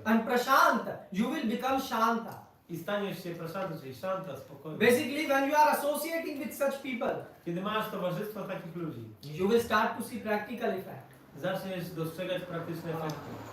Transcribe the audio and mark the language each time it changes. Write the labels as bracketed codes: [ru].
[en] And Prashanta, you will become Shanta. [pl] I staniesz się prasanta, czyli szanta, spokojnie. [en] Basically, when you are associating with such people, [pl] Kiedy masz towarzystwo takich ludzi, [en] you will start to see practical effect. [pl] zaczniesz dostrzegać praktyczne efekty.